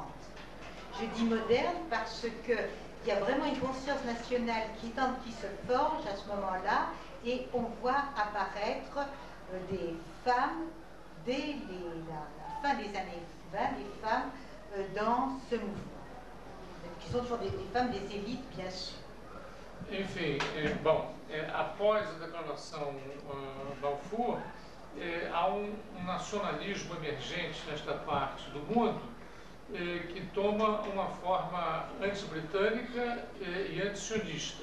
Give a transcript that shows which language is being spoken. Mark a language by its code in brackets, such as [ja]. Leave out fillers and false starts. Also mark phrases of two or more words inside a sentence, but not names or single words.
[fr] Je dis moderne parce qu'il y a vraiment une conscience nationale qui se forge à ce moment-là et on voit apparaître des femmes dès la fin des années 20, des femmes dans ce mouvement, qui sont toujours des femmes des élites, bien sûr. [pt] Enfim, após a declaração Balfour, há um nacionalismo emergente nesta parte do mundo que toma uma forma anti-britânica e anti-sionista.